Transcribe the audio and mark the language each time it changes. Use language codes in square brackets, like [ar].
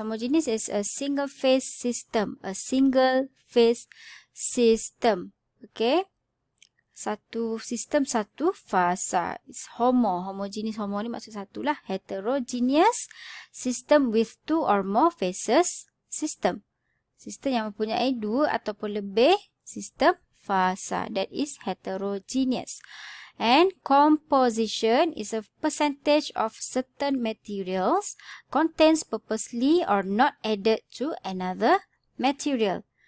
[en] Homogeneous is a single phase system. A single phase system. Okay. [ms] Satu sistem, satu fasa. [en] It's homogeneous. [ms] Homo ni maksud satu lah. [en] Heterogeneous system with two or more phases system. [ms] Sistem yang mempunyai dua ataupun lebih sistem fasa. [en] That is heterogeneous. And composition is a percentage of certain materials contains purposely or not added to another material.